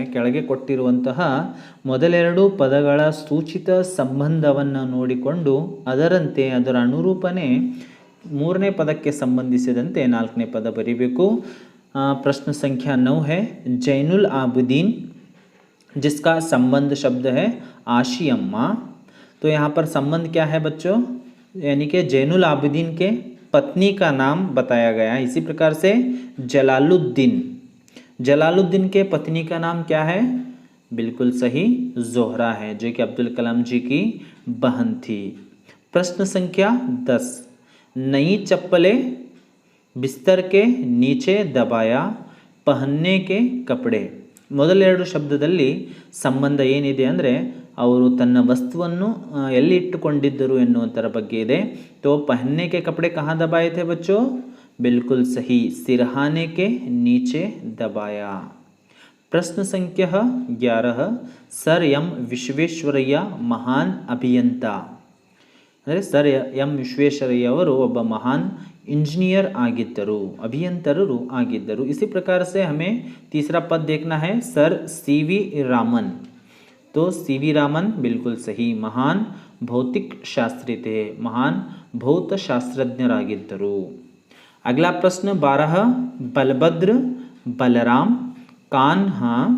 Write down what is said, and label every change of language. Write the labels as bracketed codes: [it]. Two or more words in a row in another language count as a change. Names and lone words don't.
[kn] ಕೆಳಗೆ ಕೊಟ್ಟಿರುವಂತಹ ಮೊದಲೆರಡು ಪದಗಳ ಸೂಚಿತ ಸಂಬಂಧವನ್ನು ನೋಡಿಕೊಂಡು ಅದರಂತೆ ಅದರ ಅನುರೂಪನೆ ಮೂರನೇ ಪದಕ್ಕೆ ಸಂಬಂಧಿಸಿದಂತೆ ನಾಲ್ಕನೇ ಪದ ಬರೀಬೇಕು। [hi] प्रश्न संख्या 9 है जैनुल आबदीन, जिसका संबंध शब्द है आशी अम्मा। तो यहाँ पर संबंध क्या है बच्चों? यानी कि जैनुल आबदीन के पत्नी का नाम बताया गया है। इसी प्रकार से जलालुद्दीन, जलालुद्दीन के पत्नी का नाम क्या है? बिल्कुल सही जोहरा है, जो कि अब्दुल कलाम जी की बहन थी। प्रश्न संख्या 10, नई चप्पलें बिस्तर के नीचे दबाया, पहनने के कपड़े। [kn] ಮೊದಲೆರಡು ಶಬ್ದದಲ್ಲಿ ಸಂಬಂಧ ಏನಿದೆ ಅಂದರೆ ಅವರು ತನ್ನ ವಸ್ತುವನ್ನು ಎಲ್ಲಿ ಇಟ್ಟುಕೊಂಡಿದ್ದರು ಎನ್ನುವಂತರ ಬಗ್ಗೆ ಇದೆ। [hi] तो पहनने के कपड़े कहाँ दबाए थे बच्चों? बिल्कुल सही सिरहाने के नीचे दबाया। प्रश्न संख्या 11, सर एम विश्वेश्वरಯ್ಯ महान अभियंता। [kn] ಅಂದರೆ ಸರ್ ಎಂ ವಿಶ್ವೇಶ್ವರಯ್ಯ ಅವರು ಒಬ್ಬ ಮಹಾನ್ इंजीनियर ಆಗಿದ್ದರು, अभियंतरರು ಆಗಿದ್ದರು। [hi] इसी प्रकार से हमें तीसरा पद देखना है सर सीवी रामन। तो सीवी रामन बिल्कुल सही महान भौतिक शास्त्री थे, महान भौतशास्त्रज्ञरागिದ್ದರು। अगला प्रश्न 12, बलभद्र बलराम कान्हा।